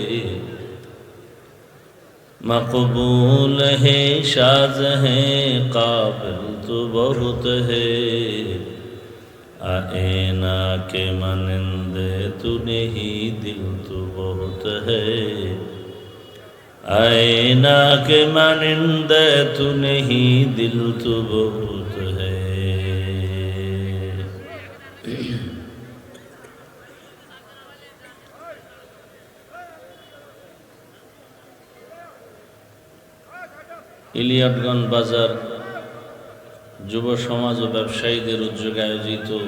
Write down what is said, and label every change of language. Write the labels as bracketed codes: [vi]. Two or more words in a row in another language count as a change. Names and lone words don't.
[ur] مقبول ہے شاذ ہے قابل تو بہت ہے آئینہ کے مانند تو نہیں دل تو بہت ہے آئینہ کے مانند تو نہیں دل تو بہت ہے [bn] ইলিয়াটগঞ্জ বাজার যুব সমাজ ও ব্যবসায়ীদের উদ্যোগে আয়োজিত